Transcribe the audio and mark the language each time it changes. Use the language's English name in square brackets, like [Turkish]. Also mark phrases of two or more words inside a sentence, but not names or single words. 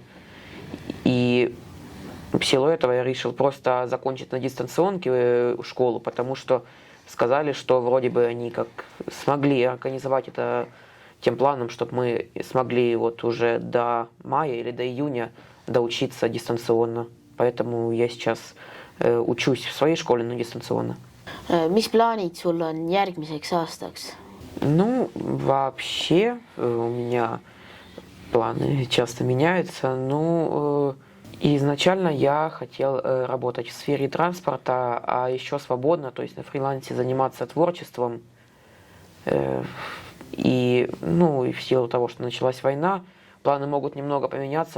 [Russian] И в силу этого я решил просто закончить на дистанционке школу, потому что сказали, что вроде бы они как смогли организовать это тем планом, чтобы мы смогли вот уже до мая или до июня доучиться дистанционно. Поэтому я сейчас учусь в своей школе, но дистанционно. [Estonian] Mis plaanid sul on järgmiseks aastaks? [Russian] Ну, вообще у меня планы часто меняются. Ну, изначально я хотел работать в сфере транспорта, а еще свободно, то есть на фрилансе заниматься творчеством. И, ну, и в силу того, что началась война, планы могут немного поменяться.